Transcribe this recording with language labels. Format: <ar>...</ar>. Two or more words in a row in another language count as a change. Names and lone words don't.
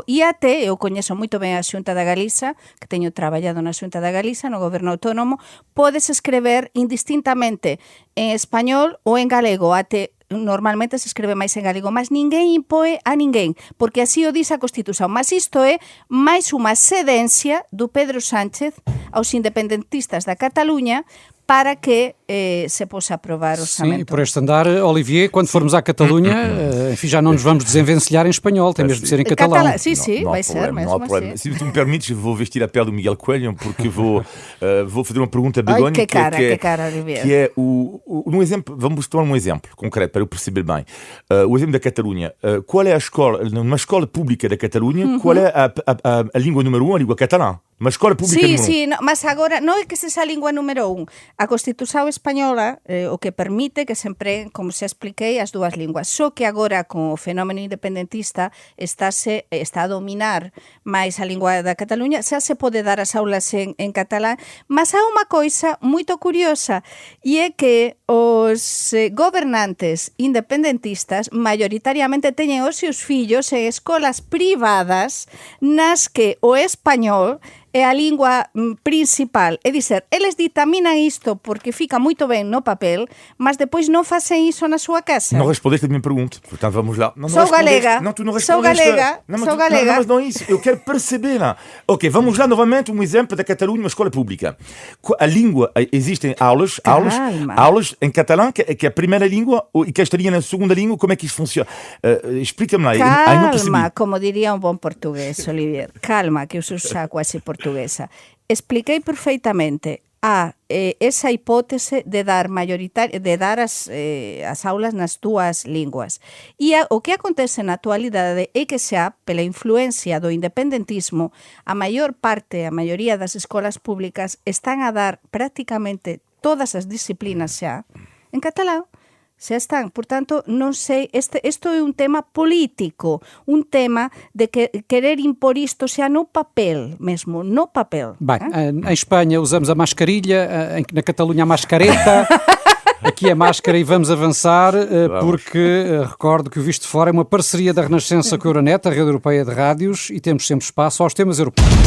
<gl>E até, eu coñezo moito ben a Xunta da Galiza, que teño traballado na Xunta da Galiza, no goberno autónomo, podes escrever indistintamente en español ou en galego, até normalmente se escreve máis en galego, mas ninguén impoe a ninguén, porque así o dice a Constitución. Mas isto é máis unha cedencia do Pedro Sánchez aos independentistas da Cataluña para que se possa aprovar o orçamento.</gl> <pt>Sim, por este andar, Olivier, quando formos à Catalunha, enfim, já não nos vamos desenvencilhar em espanhol, tem mesmo de ser em catalão. Sim, vai ser mesmo assim. Se tu me permites, vou vestir a pele do Miguel Coelho, porque vou fazer uma pergunta a Begonha. Que cara, Olivier. Que é um exemplo, vamos tomar um exemplo concreto para eu perceber bem. O exemplo da Catalunha. Qual é a escola, numa escola pública da Catalunha, qual é a língua número 1, a língua catalã? Uma escola pública número 1.</pt> <gl>Sí, mas agora non é que sexa a lingua número 1. A Constitución española o que permite que se empreguen, como xa expliquei, as dúas linguas. Só que agora, con o fenómeno independentista, está a dominar máis a lingua da Cataluña, xa se pode dar as aulas en catalán, mas há unha coisa moito curiosa, e é que os gobernantes independentistas maioritariamente teñen os seus fillos en escolas privadas nas que o español é a lingua principal. É dizer, eles ditaminan isto porque fica moito ben no papel, mas depois non facen iso na súa casa.</gl> <pt>Não respondeste a minha pergunta, portanto vamos lá. Sou galega. Não, tu não respondeste. Sou galega. Não, mas não é isso. Eu quero perceber. Ok, vamos lá novamente um exemplo da Catalunha, uma escola pública. A língua, existem aulas em catalão, que é a primeira língua, e que estaria na segunda língua, como é que isso funciona? Explica-me lá.</pt> <gl>Calma, como diría un bon portugués, Olivier. Calma, que eu sou xa quase portuguesa. Expliquei perfeitamente esa hipótese de dar as aulas nas dúas linguas. E o que acontece na actualidade é que xa, pela influencia do independentismo, a maioría das escolas públicas están a dar prácticamente todas as disciplinas xa en catalán. Xa están, portanto, non sei, isto é un tema político, un tema de querer impor isto xa no papel mesmo, no papel.</gl> <pt>Bem, em Espanha usamos a mascarilha, na Catalunha a mascareta, aqui a máscara, e vamos avançar, porque recordo que o Visto de Fora é uma parceria da Renascença com a Euronet, a rede europeia de rádios, e temos sempre espaço aos temas europeus.</pt>